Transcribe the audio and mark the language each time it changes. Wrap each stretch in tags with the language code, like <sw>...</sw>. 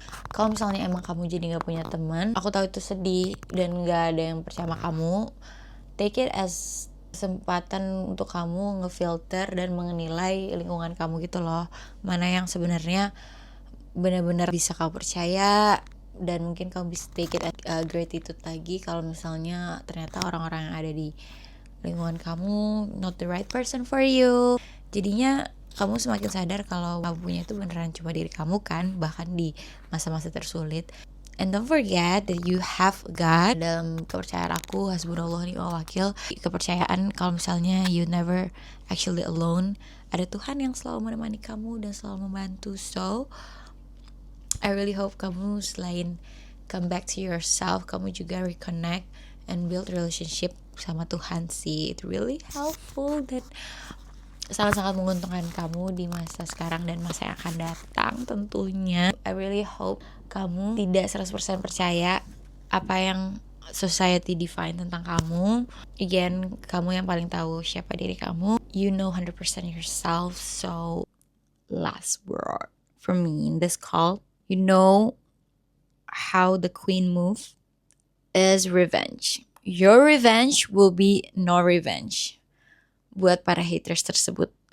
<id>Kalau misalnya emang kamu jadi gak punya teman, aku tahu itu sedih dan gak ada yang percaya sama kamu,</id> <en>take it as</en> <id>kesempatan untuk kamu ngefilter dan menilai lingkungan kamu gitu loh, mana yang sebenarnya benar-benar bisa kamu percaya, dan mungkin kamu bisa</id> <en>take it gratitude</en> <id>lagi kalau misalnya ternyata orang-orang yang ada di lingkungan kamu</id> <en>not the right person for you.</en> <id>Jadinya kamu semakin sadar kalau kamu punya itu beneran cuma diri kamu kan, bahkan di masa-masa tersulit.</id> <en>And don't forget that you have God.</en> <id>Dalam kepercayaan aku,</id> <ar>hasbunallah ni'mal wakil,</ar> <id>kepercayaan kalau misalnya</id> <en>you never actually alone,</en> <id>ada Tuhan yang selalu menemani kamu dan selalu membantu.</id> <en>So I really hope</en> <id>kamu selain</id> <en>come back to yourself,</en> <id>kamu juga</id> <en>reconnect and build relationship</en> <id>sama Tuhan sih.</id> <en>It's really helpful</en> <id>dan sangat-sangat menguntungkan kamu di masa sekarang dan masa yang akan datang tentunya.</id> <en>I really hope</en> <id>kamu tidak 100% percaya apa yang</id> <en>society define</en> <id>tentang kamu. Again, kamu yang paling tahu siapa diri kamu.</id> <en>You know 100% yourself. So, last word for me in this call. You know how the queen move is revenge. Your revenge will be no revenge</en> <id>buat para haters tersebut.</id>